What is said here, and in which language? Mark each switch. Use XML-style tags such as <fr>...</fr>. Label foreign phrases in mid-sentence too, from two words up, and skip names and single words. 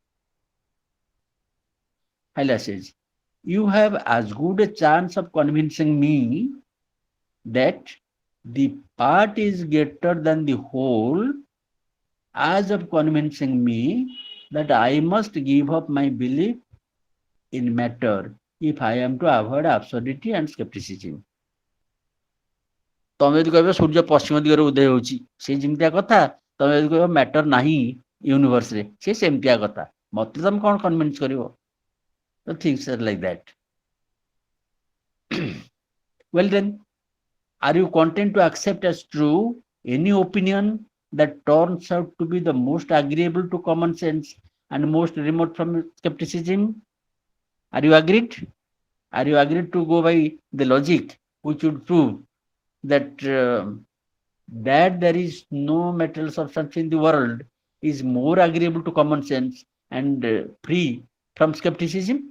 <en>Hyla says, you have as good a chance of convincing me that the part is greater than the whole as of convincing me that I must give up my belief in matter if I am to avoid absurdity and skepticism.</en> <or>ତମେ ଯଦି କହିବ ସୂର୍ଯ୍ୟ ପଶ୍ଚିମ ଦିଗରେ ଉଦୟ ହେଉଛି ସେ ଯେମିତିଆ କଥା, ତମେ ଯଦି କହିବ ମ୍ୟାଟର ନାହିଁ ୟୁନିଭର୍ସରେ ସେ ସେମିତିଆ କଥା, ମତେ ତମେ କଣ କନଭିନ୍ସ କରିବ?</or> <en>ତ things are like that. Well then, are you content to accept as true any opinion that turns out to be the most agreeable to common sense and most remote from skepticism? Are you agreed? Are you agreed to go by the logic which would prove that that there is no material substance in the world is more agreeable to common sense and free from skepticism?</en>